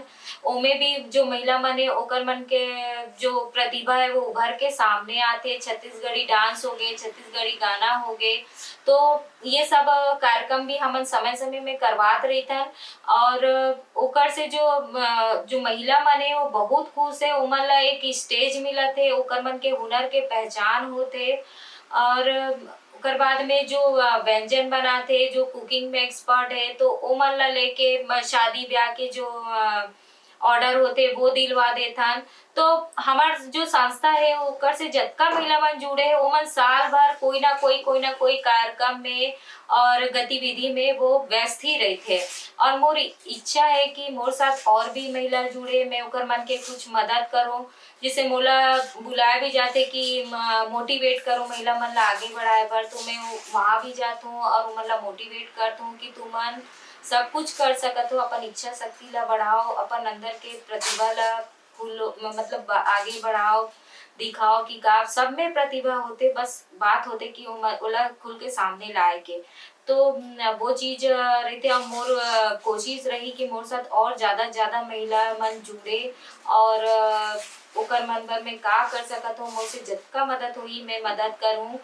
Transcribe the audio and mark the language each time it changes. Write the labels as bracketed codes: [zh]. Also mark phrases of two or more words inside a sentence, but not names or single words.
[hne] ओमे भी जो महिला मन है ओकर मन के जो प्रतिभा है वो उभर के सामने आते, छत्तीसगढ़ी डांस हो गए, छत्तीसगढ़ी गाना हो गए। तो ये सब कार्यक्रम भी हमन समय समय में करवात रहथन। और ओकर से जो महिला मन है वो बहुत खुश है, ओमन ला एक स्टेज मिलत है, ओकर मन के हुनर के पहचान होते। और ओकर बाद में जो व्यंजन बनाते, जो कुकिंग में एक्सपर्ट है, तो ओमन ला लेके शादी ब्याह के जो ऑर्डर होते वो दिलवा देथन। तो हमार जो संस्था है ओकर से जतका महिला मन जुड़े है ओमन साल भर कोई ना कोई कार्यक्रम में और गतिविधि में वो व्यस्त ही रहते। और मोर इच्छा है कि मोर साथ और भी महिला जुड़े, मैं ओकर मन के कुछ मदद करूं, जिसे मोला बुलाए भी जाते कि मोटिवेट करो महिला मन ला आगे बढ़ाए बर। तो मैं वहाँ भी जात हूँ और उमन ला मोटिवेट करत हूँ कि तुमन सब कुछ कर सकत हो, अपन इच्छा शक्ति ला बढ़ाओ, अपन अंदर के प्रतिभा ला खुलो मतलब आगे बढ़ाओ, दिखाओ कि का सब में प्रतिभा होते, बस बात होते कि ओला खुल के सामने लाए के। तो वो चीज रहते। और मोर कोशिश रही कि मोर साथ और ज्यादा महिला मन जुड़े और ओकर मन बर में का कर सकत हूँ, मोर से जितना मदद हुई मैं मदद करूँ।